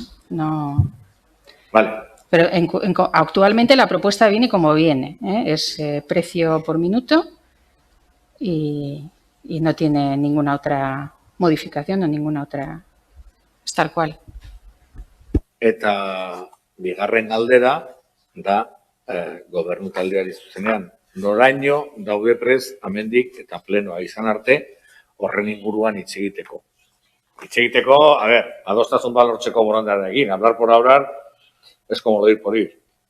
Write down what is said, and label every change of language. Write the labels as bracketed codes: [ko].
[es] No. Vale. Pero actualmente la propuesta viene como viene, es precio por minuto y no tiene ninguna otra modificación o ninguna otra, es tal cual. [eu] Eta bigarren galdera da gobernu taldeari zuzenean. Noraino daude prest amendik eta plenoa izan arte horren inguruan hitz egiteko. hitz egiteko, [es] a ver, [eu] adostasun bat lortzeko borondarearekin, [es] hablar por hablar es como lo ir por ir.